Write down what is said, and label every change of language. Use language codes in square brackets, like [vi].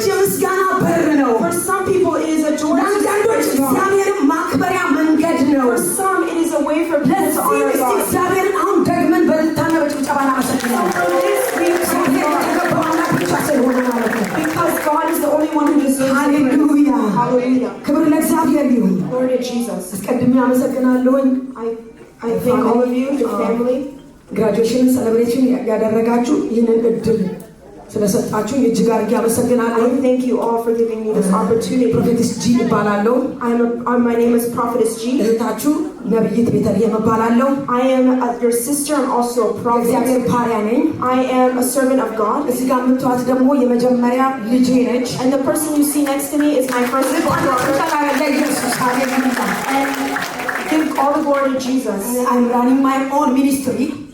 [en] For some people it is a joy. For some it is a way for people to honor God. Because God is the only one who deserves Hallelujah. Hallelujah. Glory to Jesus. I thank all of you, your family. Graduation celebration [am] ያደረጋችሁ ይህንን እድል ስለሰጣችሁ እጅግ አድርጌ አመሰግናለሁ። [en] I thank you all for giving me this opportunity. [am] Prophetess G እባላለሁ። [en] My name is Prophetess G. [am] እህታችሁ ነብይት ቤተልሔም እባላለሁ። [en] I am your sister and also a prophet. [am] እግዚአብሔር ባሪያ ነኝ። [en] I am a servant of God. [am] እዚህ ጋር የምትዋት ደግሞ የመጀመሪያ ልጄ ነች። [en] And the person you see next to me is my first daughter. And give all the glory to Jesus. I'm running my own ministry.